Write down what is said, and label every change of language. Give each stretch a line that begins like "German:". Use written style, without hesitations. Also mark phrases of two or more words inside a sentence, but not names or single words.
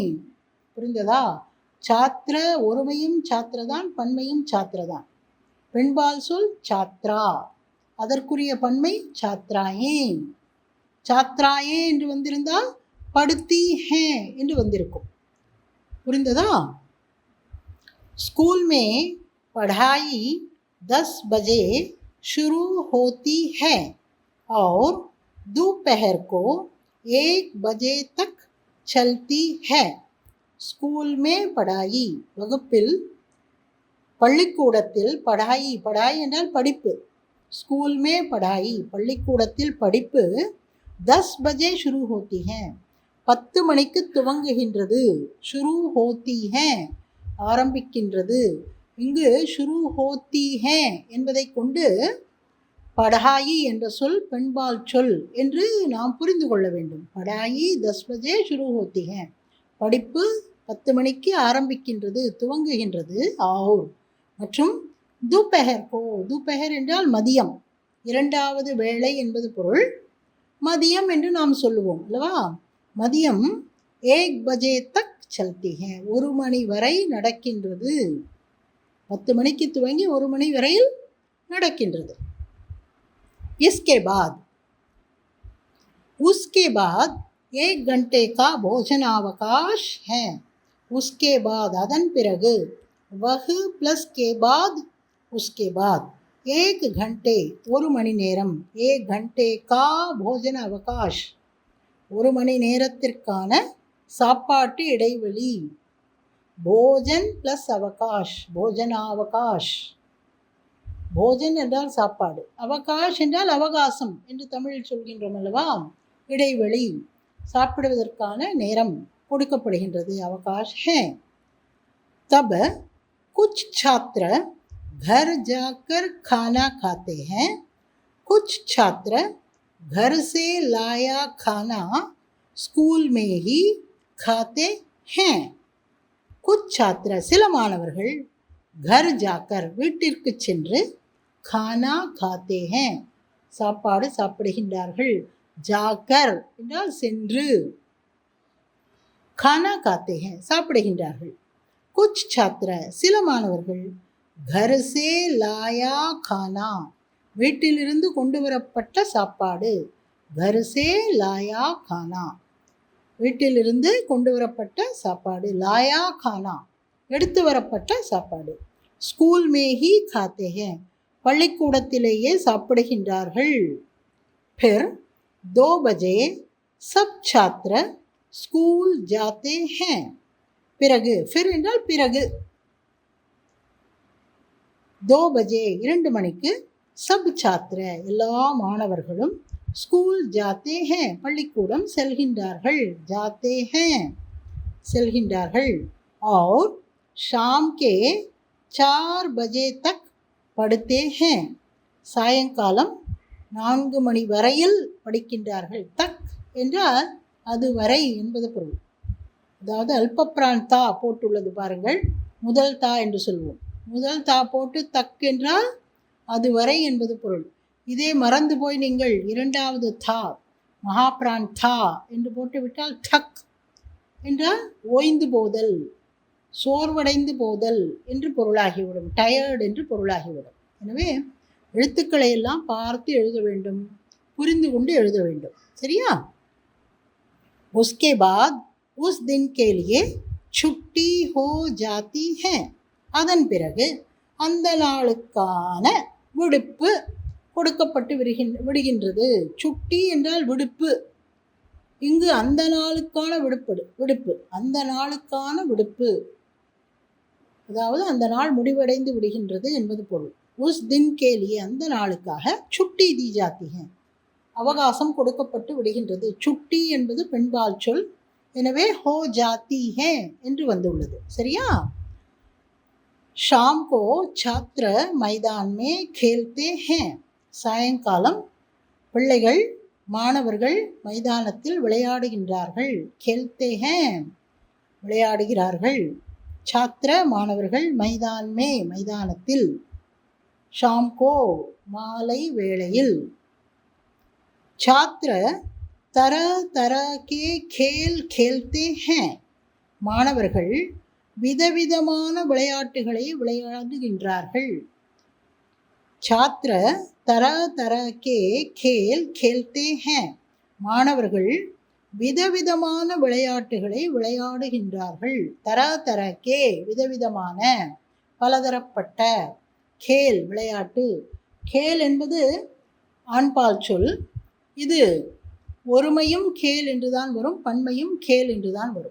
Tamil: புரிந்ததா? சாத்திர ஒருமையும் சாத்திரதான், பன்மையும் சாத்திரதான். பெண்பால் சொல் சாத்ரா, அதற்குரிய பன்மை சாத்ராயே. சாத்ராயே என்று வந்திருந்தால்
Hindi: पढ़ती है
Tamil: என்று வந்திருக்கும். புரிந்ததா?
Hindi: स्कूल में पढ़ाई 10 बजे शुरू होती है और दोपहर को 1 बजे तक चलती है. स्कूल में पढ़ाई
Tamil: வகுப்பில், பள்ளிக்கூடத்தில்
Hindi: पढ़ाई, पढ़ाई
Tamil: என்றால் படிப்பு.
Hindi: स्कूल में पढ़ाई
Tamil: பள்ளிக்கூடத்தில் படிப்பு
Hindi: 10 बजे शुरू होती है
Tamil: 10 மணிக்கு துவங்குகின்றது.
Hindi: शुरू होती है ஆரம்பிக்கின்றது.
Tamil: இங்கு
Hindi: शुरू होती है
Tamil: என்பதை கொண்டு படாயி என்ற சொல் பெண்பால் சொல் என்று நாம் புரிந்து கொள்ள வேண்டும்.
Hindi: पढ़ाई 10 बजे शुरू होती है,
Tamil: படிப்பு 10 மணிக்கு ஆரம்பிக்கின்றது, துவங்குகின்றது. ஆர் மற்றும்
Hindi: दोपहर को,
Tamil: துபஹர் என்றால் மதியம், இரண்டாவது வேளை என்பது பொருள். மதியம் என்று நாம் சொல்லுவோம் அல்லவா? மதியம்
Hindi: 1 बजे तक चलती है,
Tamil: 1 மணி வரை நடக்கின்றது. 10 மணிக்கு துவங்கி 1 மணி வரையில் நடக்கின்றது.
Hindi: इसके बाद उसके बाद 1 घंटे का भोजनावकाश है. उसके बाद
Tamil: அதன் பிறகு,
Hindi: वह प्लस के बाद उसके बाद 1 घंटे
Tamil: 1 மணி நேரம்,
Hindi: 1 घंटे का भोजन अवकाश
Tamil: 1 மணி நேரத்திற்கான சாப்பாட்டு இடைவெளி.
Hindi: भोजन प्लस अवकाश, भोजनावकाश.
Tamil: போஜன் என்றால் சாப்பாடு, அவகாஷ் என்றால் அவகாசம் என்று தமிழில் சொல்கின்றோம் அல்லவா? இடைவெளி, சாப்பிடுவதற்கான நேரம் கொடுக்கப்படுகின்றது, அவகாஷ் है.
Hindi: तब कुछ छात्र घर जाकर खाना खाते हैं. कुछ छात्र घर से लाया खाना स्कूल में ही खाते हैं. कुछ छात्र
Tamil: சில மாணவர்கள்
Hindi: घर जाकर
Tamil: வீட்டிற்கு சென்று
Hindi: खाना खाते हैं
Tamil: சாப்பாடு சாப்பிடுகின்றார்கள். जाकर என்றால் சென்று,
Hindi: खाना खाते हैं சாப்பிடுகின்றார்கள். कुछ छात्र
Tamil: சில மாணவர்கள்
Hindi: घर से लाया खाना
Tamil: வீட்டிலிருந்து கொண்டு வரப்பட்ட சாப்பாடு.
Hindi: घर से लाया खाना
Tamil: வீட்டிலிருந்து கொண்டு வரப்பட்ட சாப்பாடு.
Hindi: लाया खाना
Tamil: எடுத்து வரப்பட்ட சாப்பாடு.
Hindi: स्कूल में ही खाते हैं
Tamil: பள்ளிக்கூடத்திலேயே சாப்பிடுகின்றார்கள்.
Hindi: फिर 2 बजे सब छात्र स्कूल जाते हैं.
Tamil: பிறகு, फिर என்றால் பிறகு, 2 बजे 2 மணிக்கு,
Hindi: सब छात्र
Tamil: எல்லா மாணவர்களும்,
Hindi: स्कूल जाते हैं
Tamil: பள்ளிக்கூடம் செல்கின்றார்கள்.
Hindi: जाते हैं
Tamil: செல்கின்றார்கள்.
Hindi: और शाम के 4 बजे तक पढ़ते हैं
Tamil: சாயங்காலம் 4 மணி வரையில் படிக்கின்றார்கள். தக் என்றால் அதுவரை என்பது பொருள். அதாவது அல்பப்ரான் தா போட்டுள்ளது பாருங்கள், முதல் தா என்று சொல்வோம். முதல் தா போட்டு தக் என்றால் அதுவரை என்பது பொருள். இதே மறந்து போய் நீங்கள் இரண்டாவது தா, மகாப்ரான் தா என்று போட்டுவிட்டால் தக் என்றால் ஓய்ந்து போதல், சோர்வடைந்து போதல் என்று பொருளாகிவிடும். டயர்டு என்று பொருளாகிவிடும். எனவே எழுத்துக்களை எல்லாம் பார்த்து எழுத வேண்டும், புரிந்து கொண்டு எழுத வேண்டும். சரியா?
Hindi: उसके बाद उस दिन के लिए छुट्टी हो जाती है.
Tamil: அதன் பிறகு அந்த நாளுக்கான விடுப்பு கொடுக்கப்பட்டு விடுகின்றது. சுட்டி என்றால் விடுப்பு. இங்கு அந்த நாளுக்கான விடுப்பு, அந்த நாளுக்கான விடுப்பு, அதாவது அந்த நாள் முடிவடைந்து விடுகின்றது என்பது பொருள்.
Hindi: उस दिन के लिए
Tamil: அந்த நாளுக்காக
Hindi: छुट्टी दी जाती है
Tamil: அவகாசம் கொடுக்கப்பட்டு விடுகின்றது. சுட்டி என்பது பெண்பால் சொல், எனவே
Hindi: हो जाती है
Tamil: என்று வந்துள்ளது. சரியா?
Hindi: शाम को छात्र मैदान में खेलते हैं.
Tamil: சாயங்காலம் பிள்ளைகள், மாணவர்கள் மைதானத்தில் விளையாடுகின்றார்கள்.
Hindi: खेलते हैं விளையாடுகிறார்கள். छात्र மாணவர்கள், मैदान में மைதானத்தில், शाम को
Tamil: மாலை வேளையில்.
Hindi: छात्र तरह तरह के खेल खेलते हैं.
Tamil: மாணவர்கள் விதவிதமான விளையாட்டுகளை விளையாடுகின்றார்கள்.
Hindi: छात्र तरह तरह के खेल खेलते हैं.
Tamil: மாணவர்கள் விதவிதமான விளையாட்டுகளை விளையாடுகின்றார்கள்.
Hindi: तरह तरह के
Tamil: விதவிதமான, பலதரப்பட்ட, கேல் விளையாட்டு. கேல் என்பது ஆண்பால் சொல். இது ஒருமையும் கேல் என்றுதான் வரும், பன்மையும் கேல் என்றுதான் வரும்.